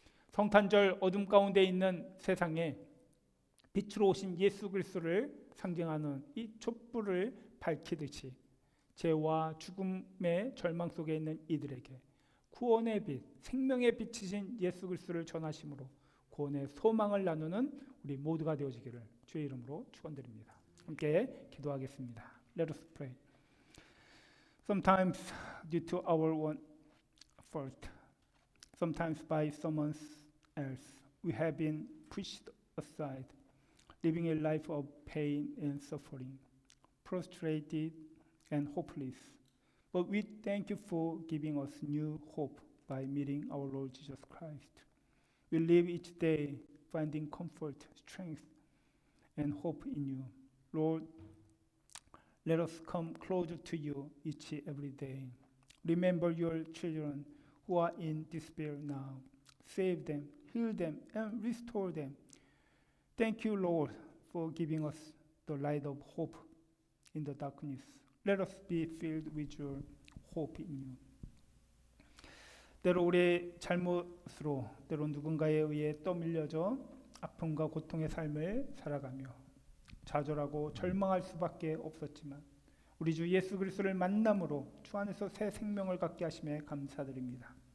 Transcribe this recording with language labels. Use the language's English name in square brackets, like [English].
[Korean] 성탄절 어둠 가운데 있는 세상에 빛으로 오신 예수 그리스도를 상징하는 이 촛불을 밝히듯이 죄와 죽음의 절망 속에 있는 이들에게 구원의 빛, 생명의 빛이신 예수 그리스도를 전하심으로 구원의 소망을 나누는 우리 모두가 되어지기를 주의 이름으로 축원드립니다. 함께 기도하겠습니다. [English] Let us pray. Sometimes due to our own fault, sometimes by someone else, we have been pushed aside, living a life of pain and suffering, frustrated and hopeless. But we thank you for giving us new hope by meeting our Lord Jesus Christ. We live each day finding comfort, strength, and hope in you. Lord, let us come closer to you each every day. Remember your children who are in despair now. Save them, heal them, and restore them. Thank you, Lord, for giving us the light of hope in the darkness. Let us be filled with your hope in you. [Korean] 때로 우리의 잘못으로 때로 누군가에 의해 떠밀려져 아픔과 고통의 삶을 살아가며 좌절하고 절망할 수밖에 없었지만 우리 주 예수 그리스도를 만남으로 주 안에서 새 생명을 갖게 하심에 감사드립니다.